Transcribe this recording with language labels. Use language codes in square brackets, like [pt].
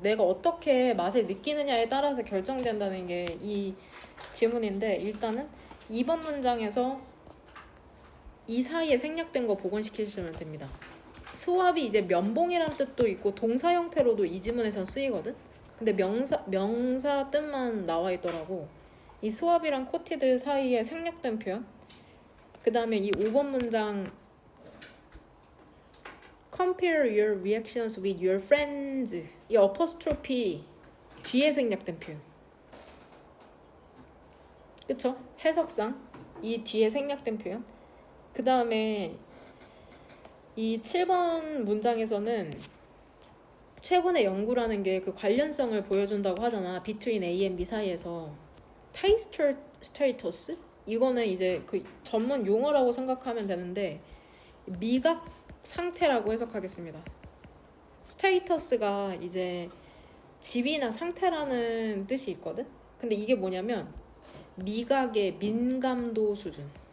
[ko] 내가 어떻게 맛을 느끼느냐에 따라서 결정된다는 게 이 질문인데 일단은 2번 문장에서 이 사이에 생략된 거 복원시키시면 됩니다. 스왑이 이제 면봉이란 뜻도 있고 동사 형태로도 이 지문에선 쓰이거든. 근데 명사 뜻만 나와 있더라고. 이 스왑이랑 코티드 사이에 생략된 표현. 그 다음에 이 5번 문장 [en] compare your reactions with your friends. [ko] 이 어퍼스트로피 뒤에 생략된 표현. 그쵸? 해석상 이 뒤에 생략된 표현. 그 다음에 이 7번 문장에서는 최근의 연구라는 게 그 관련성을 보여준다고 하잖아. [en] between A and B [ko] 사이에서 [en] taste status? [ko] 이거는 이제 그 전문 용어라고 생각하면 되는데 미각 상태라고 해석하겠습니다. 스테이터스가 이제 지위나 상태라는 뜻이 있거든. 근데 이게 뭐냐면 미각의 민감도 수준.